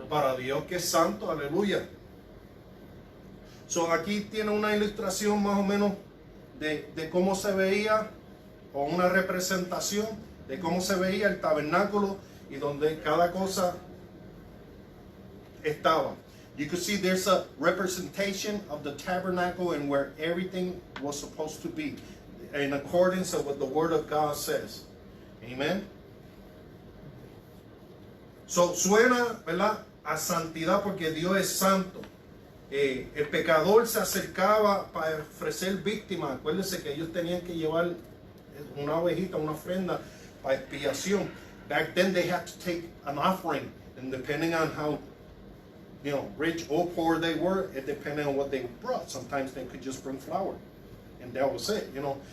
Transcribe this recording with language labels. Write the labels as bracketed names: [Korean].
[Spanish] Para Dios, que es santo, aleluya. Aquí tiene una ilustración más o menos de cómo se veía, o una representación de cómo se veía el tabernáculo y donde cada cosa estaba. [English] You can see there's a representation of the tabernacle and where everything was supposed to be in accordance with what the Word of God says. Amen. [Spanish] Suena, ¿verdad?, a santidad, porque Dios es santo. El pecador se acercaba para ofrecer víctimas. Acuérdense que ellos tenían que llevar una ovejita, una ofrenda para expiación. [English] Back then they had to take an offering, and depending on how you know, rich or poor they were, it depended on what they brought. Sometimes they could just bring flour, and that was it, you know.